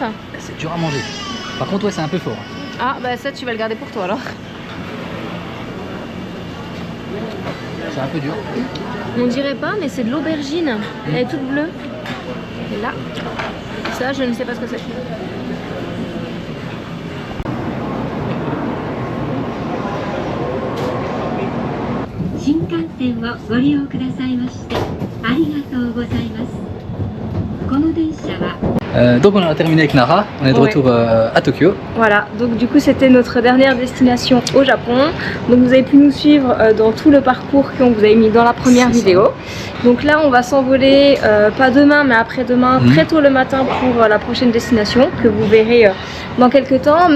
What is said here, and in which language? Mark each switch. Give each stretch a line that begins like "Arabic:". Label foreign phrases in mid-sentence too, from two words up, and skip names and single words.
French: C'est dur à manger. Par contre, ouais, c'est un peu fort. Ah, bah ça, tu vas le garder pour toi alors. C'est un peu dur. On dirait pas, mais c'est de l'aubergine. Elle est toute bleue. Et là, ça, je ne sais pas ce que c'est.
Japanese: 新幹線をご利用くださいましてありがとうございます。この電車は
French: Donc on a terminé avec Nara, on est de retour à Tokyo. Voilà, donc du coup c'était notre dernière destination au Japon. Donc vous avez pu nous suivre dans tout le parcours qu'on vous avait mis dans la première vidéo. Donc là on va s'envoler, pas demain mais après-demain, très tôt le matin pour la prochaine destination que vous verrez dans quelques temps.